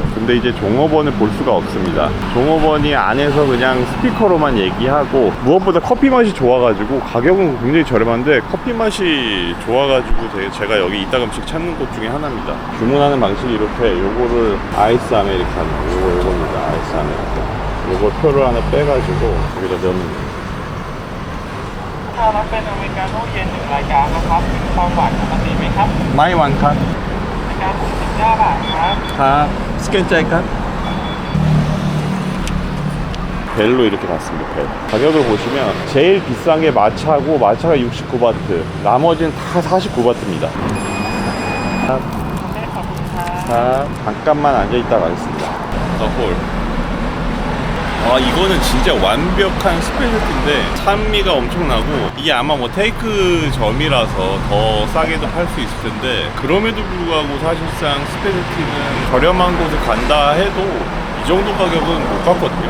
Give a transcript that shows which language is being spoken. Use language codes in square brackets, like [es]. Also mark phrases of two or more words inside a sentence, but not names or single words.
[ko] 근데 이제 종업원을 볼 수가 없습니다. 종업원이 안에서 그냥 스피커로만 얘기하고, 무엇보다 커피 맛이 좋아가지고 가격은 굉장히 저렴한데 커피 맛이 좋아가지고 제가 여기 이따금씩 찾는 곳 중에 하나입니다. 주문하는 방식이 이렇게, 요거를 아이스 아메리카노, 요겁니다. 아이스 아메리카노. 요거 표를 하나 빼가지고 여기다 넣는 거예요. [th] ถ้ารับเป็นอเมริกาโน่เย็น1รายการนะครับความหวานปกติไหมครับ ไม่หวานครับ. รายการ69 บาทครับ [ko] 다 스캔 짤칸. 벨로 이렇게 갔습니다. 벨. 가격을 보시면 제일 비싼 게 마차고, 마차가 69바트, 나머지는 다 49바트입니다. [th] ได้ขอบคุณครับ [ko] 잠깐만 앉아있다 가겠습니다. 홀. 이거는 진짜 완벽한 스페셜티인데 산미가 엄청나고, 이게 아마 뭐 테이크점이라서 더 싸게도 팔 수 있을 텐데, 그럼에도 불구하고 사실상 스페셜티는 저렴한 곳을 간다 해도 이 정도 가격은 못 갔거든요.